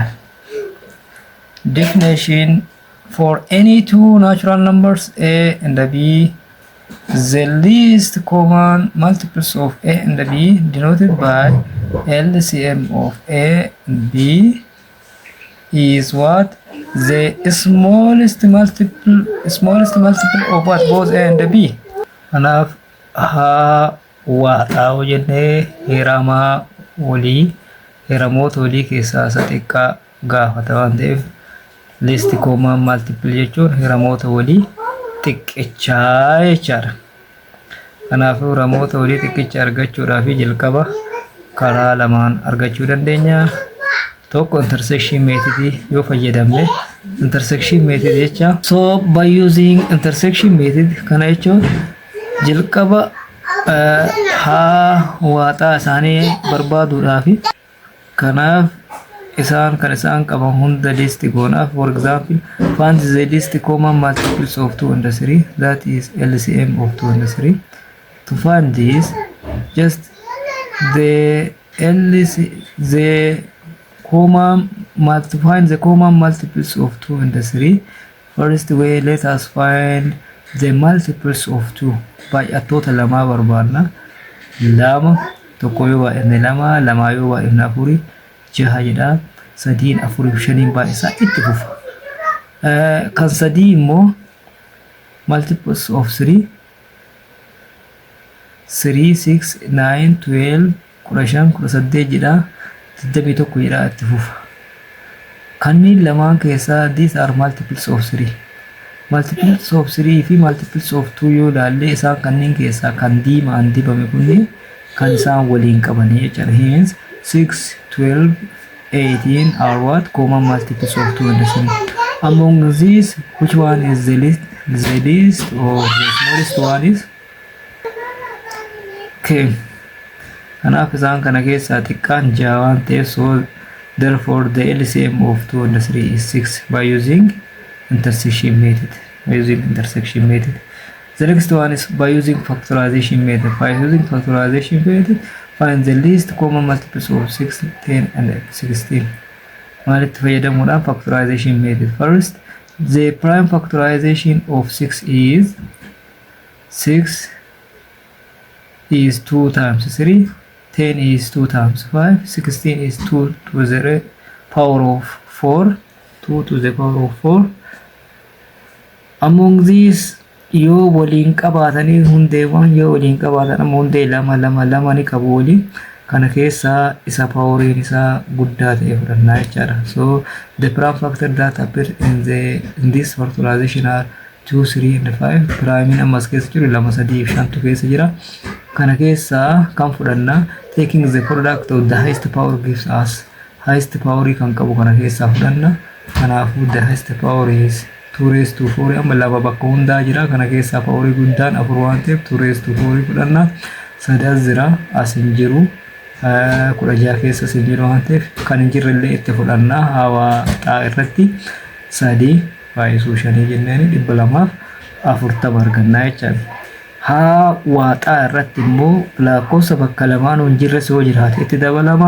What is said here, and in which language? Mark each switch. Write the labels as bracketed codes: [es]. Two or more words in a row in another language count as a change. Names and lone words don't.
[en] Definition: for any two natural numbers a and b, the least common multiples of a and b denoted by LCM of a and b is what? The smallest multiple of what? Both a and b. [om] Kanaaf haa waadhaa jennee hiramoota walii keessaa isa xiqqaa gaafata waan ta'eef [en] least common multiple [om] jechuun hiramoota walii xiqqichaa jechaadha. Kanaafuu hiramoota walii xiqqicha argachuudhaaf jalqaba karaa lamaan argachuu dandeenya. Tokko [en] intersection method [om] yoo fayyadamne [en] intersection method [om] jecha. [en] So by using intersection method [om] kana jechuun jalqaba haa waaxaa isaanii barbaaduudhaaf kanaaf isaan qaban hunda list goonaaf. [en] For example, find the least common multiples of 2 and 3, that is LCM of 2 and 3. To find this, just find the common multiples of 2 and 3. First way, let us find the multiples of 2 [om] baay'attoota lamaa barbaadna. Lama tokko yoo baay'inne lama yoo baay'inne afuri jaha jedha. Sadiin afuriif shaniin baay'isaa itti fufa. Kan sadii immoo [en] multiples of 3 [om] 6 9 12 15 18 jedha. 21 jedha itti fufa. Kanneen lamaan keessaa [en] these are multiples of 3. Multiples of 3 [om] fi [en] multiples of 2 [om] yoo ilaalle isaan kanneen keessaa kan diimaan dibame kunni kan isaan waliin qaban jechuudha. [en] Hence 6, 12, 18 are what? Common multiples of 2 and 3. Among these, which one is the least or the smallest one is? [om] Okay. Kanaaf isaan kana keessaa xiqqaan jaha waan ta'eef, [en] so therefore the LCM of 2 and 3 is 6 by using intersection method. The next one is by using factorization method. By using factorization method, find the least common multiples of 6, 10 and 16. [om] Maalitti fayyadamuudhaan [en] factorization method. First, the prime factorization of 6 is 2 times 3, 10 is 2 times 5, 16 is 2 to the power of 4, 2 to the power of 4. Among these, [om] yoo waliin qabaatanii hundeewwan yoo waliin qabaatan amma hundee lama ni qabu waliin. Kana keessaa isa poweriin isaa guddaa ta'e fudhannaa jechaadha. [en] So the prime factor that appear in this factorization are 2, 3 and 5. [om] Prime ammas keessa jiru 2, 3 fi 5 keessa jira. Kana keessaa kan fudhannaa [en] taking the product of the highest power gives us highest power [om] kan qabu kana keessaa fudhanna. Kanaafuu [en] the highest power is 2 raised to 4 [om] amma lama bakka hundaa jira. Kana keessaa power guddaan 4 waan ta'eef [en] 2 raised to 4 [om] fudhanna. Sadas jira as hin jiru 16 keessa as hin jiru waan ta'eef kan hin jirre illee itti fudhanna. Hawaaxaa irratti 3 baay'isuu 5 jenneen 240 argannaa jechaadha. Hawaaxaa irratti immoo lakkoofsa bakka lamaan hin jirre yoo jiraate itti dabalama.